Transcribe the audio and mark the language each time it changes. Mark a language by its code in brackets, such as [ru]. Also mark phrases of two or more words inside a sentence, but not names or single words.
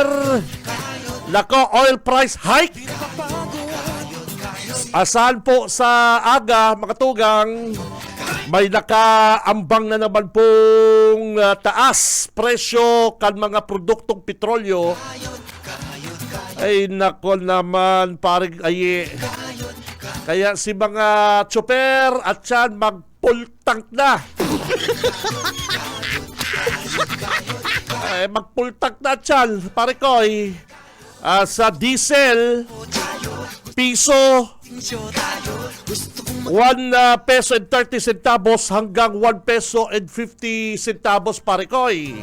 [tl] Nako, [en] oil price hike. [bik] Asahan po sa aga, mga tugang, may nakaambang na naman pong taas presyo kan mga produktong petrolyo. [tl] Ay nako naman, paring aye. Kaya si mga tsuper at yan mag-full tank na. Mag-full tank na yan, pare koy. Sa diesel, piso, [en] 1 peso and 30 centavos [tl] hanggang [en] 1 peso and 50 centavos, [tl] pare koy.